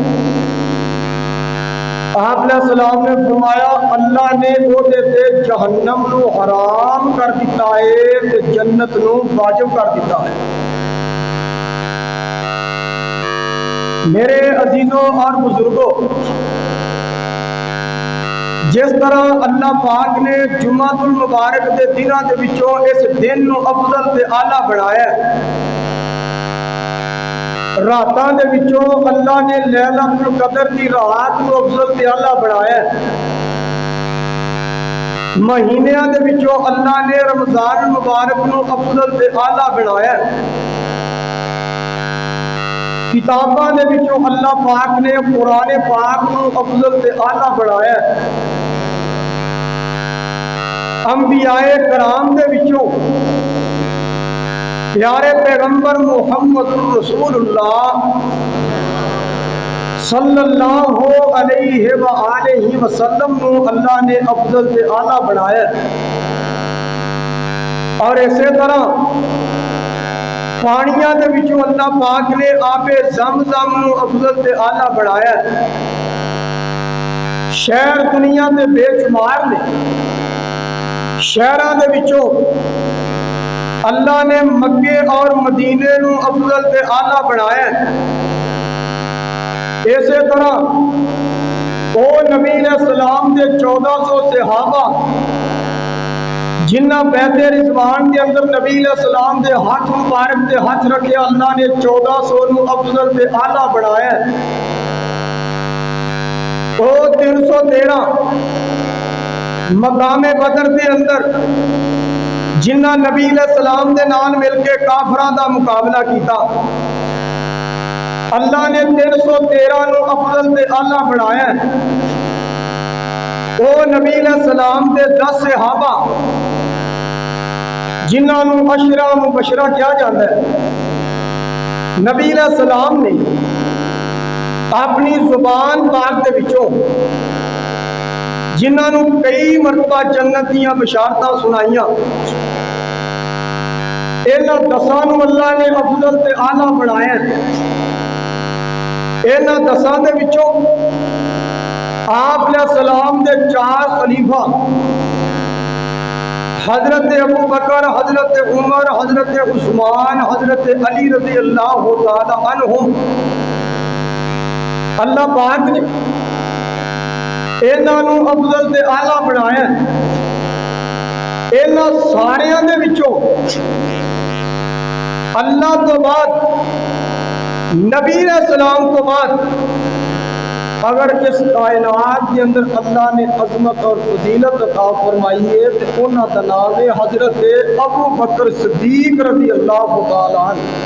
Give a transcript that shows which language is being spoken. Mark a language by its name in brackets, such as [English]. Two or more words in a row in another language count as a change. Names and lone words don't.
[Punjabi] آپ [Arabic] علیہ السلام [Punjabi] نے فرمایا اللہ نے وہ دیتے جہنم نو حرام کر دیتا ہے تے جنت نو واجب کر دیتا ہے میرے عزیزوں اور بزرگوں جس طرح اللہ پاک نے جمعہ المبارک دے دنوں دے وچوں اس دن نو افضل تے اعلیٰ بنایا ہے راتاں دے وچوں اللہ نے لیلۃ القدر کی رات کو افضل تے اعلیٰ بنایا ہے مہینیاں دے وچوں اللہ نے رمضان المبارک نو افضل تے اعلیٰ بنایا ہے۔ کتاباں دے وچوں اللہ پاک نے قرآن پاک نو افضل تے اعلیٰ بنایا ہے۔ انبیاء کرام دے وچوں پیارے پیغمبر محمد رسول اللہ [Arabic] صلی اللہ علیہ وآلہ وسلم [Punjabi] نو اللہ نے افضل تے اعلیٰ بنایا ہے۔ اور اسی طرح پانیاں دے وچوں اللہ پاک نے آب زمزم نو افضل تے اعلیٰ بنایا ہے۔ شہر دنیا دے بے شمار نے، شہراں دے وچوں اللہ نے مکے اور مدینے نو افضل تے اعلیٰ بنایا ہے۔ اسی طرح او نبی [Arabic] علیہ السلام [Punjabi] دے 1400 صحابہ جنہ بیت رضوان کے اندر نبی [Arabic] علیہ السلام [Punjabi] دے ہاتھ مبارک دے ہاتھ رکھے، اللہ نے 1400 نو افضل تے اعلیٰ بنایا ہے۔ او 313 مقام بدر دے اندر جنہ نبی [Arabic] علیہ السلام [Punjabi] دے نال مل کے کافراں دا مقابلہ کیتا، اللہ نے 313 نو افضل تے اعلیٰ بنایا ہے۔ او نبی [Arabic] علیہ السلام [Punjabi] دے 10 صحابہ جنہاں نو عشرہ مبشرہ کیا جاتا ہے، نبی [Arabic] علیہ السلام [Punjabi] نے اپنی زبان پاک دے وچوں جنہاں نو کئی مرتبہ جنت دیاں بشارتاں سنائیاں، انہاں 10 نو اللہ نے افضل تے اعلیٰ بنایا ہے۔ انہاں 10 دے وچوں آپ علیہ السلام دے 4 خلیفہ حضرت ابو بکر، حضرت عمر، حضرت عثمان، حضرت علی [Arabic] رضی اللہ تعالی عنہم، [Punjabi] اللہ پاک نے انہاں نو افضل تے اعلیٰ بنایا ہے۔ انہاں ساریاں دے وچوں اللہ تو بعد، نبی [Arabic] علیہ السلام [Punjabi] تو بعد، [Urdu] اگر اس کائنات کے اندر اللہ نے عظمت اور فضیلت عطا فرمائی ہے تو [Punjabi] انہاں دا نام ہے حضرت ابو بکر صدیق [Arabic] رضی اللہ تعالی عنہ۔